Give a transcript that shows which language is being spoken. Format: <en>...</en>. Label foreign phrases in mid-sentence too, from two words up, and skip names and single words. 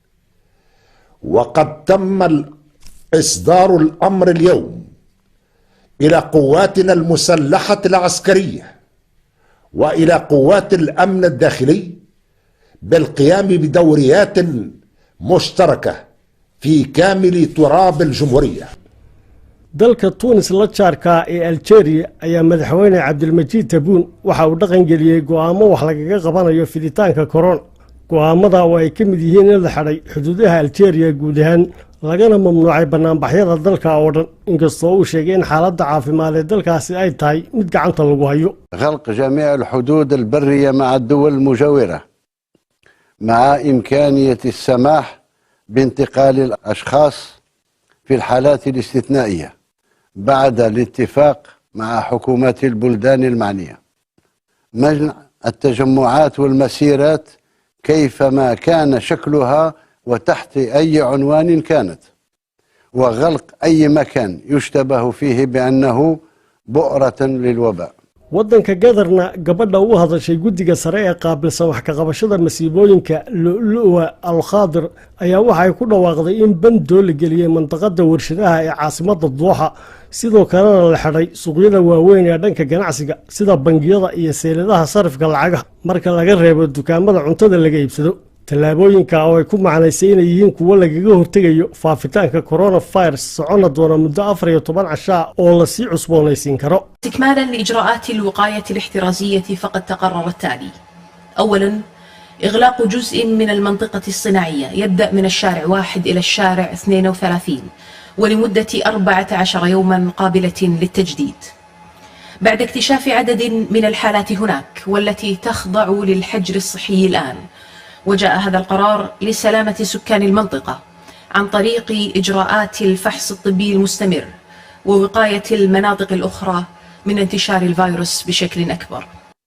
<ar>وقد تم إصدار الأمر اليوم إلى قواتنا المسلحة العسكرية وإلى قوات الأمن الداخلي بالقيام بدوريات مشتركة في كامل تراب الجمهورية.</ar> <so>dalka Tunis la jaarka ee Algeria ayaa madaxweyne Cabdilmajiid Tebboune waxa uu dhaqan geliyay go'aamo wax lagaga qabanayo fiditaanka corona. go'aamada oo ay ka mid yihiin in la xidhay xuduudaha Algeria guud ahaan lagana mamnuucay banaanbaxyada dalka oo dhan inkastoo uu sheegay in xaaladda caafimaad ee dalkaasi ay tahay mid gacanta lagu hayo.</so> <ar>غلق جميع الحدود البرية مع الدول المجاورة مع إمكانية السماح بانتقال الأشخاص في الحالات الاستثنائية بعد الاتفاق مع حكومات البلدان المعنية. منع التجمعات والمسيرات كيفما كان شكلها وتحت أي عنوان كانت، وغلق أي مكان يشتبه فيه بأنه بؤرة للوباء.</ar> <so>waddanka Gadarna gabadha u hadashay guddiga sare ee qaabilsan wax ka qabashada masiibooyinka Lu'lu'a Al-Khadir ayaa waxay ku dhawaaqday in bandoo la geliyay manطقada warshadaha ee caasimadda Dooxa sidoo kalena la xidhay suuqyada waaweyn ee dhanka ganacsiga sida bangiyada iyo seeladaha sarifka lacagaha marka laga reebo dukaamada cuntada laga iibsado. tallaabooyinka oo ay ku macnaysay inay yihiin kuwo lagaga hortegayo faafitaanka coronavirus socona doona muddo 14 casha oo la sii cusboonaysiin karo.</so> <ar>استكمالا لإجراءات الوقاية الاحترازية فقد تقرر التالي: أولا، إغلاق جزء من المنطقة الصناعية يبدأ من الشارع 1 إلى الشارع 32 ولمدة 14 يوما قابلة للتجديد. بعد اكتشاف عدد من الحالات هناك والتي تخضع للحجر الصحي الآن، وجاء هذا القرار لسلامة سكان المنطقة عن طريق إجراءات الفحص الطبي المستمر ووقاية المناطق الأخرى من انتشار الفيروس بشكل أكبر.</ar>